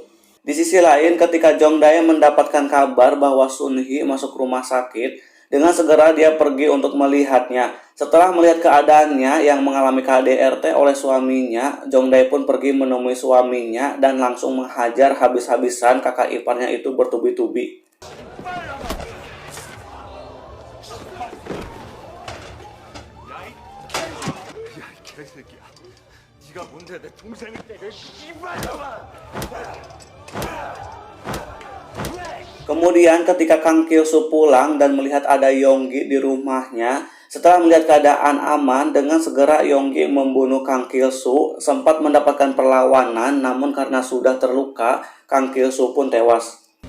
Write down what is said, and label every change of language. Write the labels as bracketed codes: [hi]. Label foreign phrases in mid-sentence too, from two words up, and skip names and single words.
[id] Di sisi lain, ketika Jong Dae mendapatkan kabar bahwa Sun Hee masuk rumah sakit, dengan segera dia pergi untuk melihatnya. Setelah melihat keadaannya yang mengalami KDRT oleh suaminya, Jong Dae pun pergi menemui suaminya dan langsung menghajar habis-habisan kakak iparnya itu bertubi-tubi. [ko] 야, 이 개새끼야. 네가 뭔데 내 동생을 때려, 씨발놈아! [id] Kemudian ketika Kang Kilsu pulang dan melihat ada Yonggi di rumahnya, setelah melihat keadaan aman, dengan segera Yonggi membunuh Kang Kilsu. Sempat mendapatkan perlawanan, namun karena sudah terluka, Kang Kilsu pun tewas.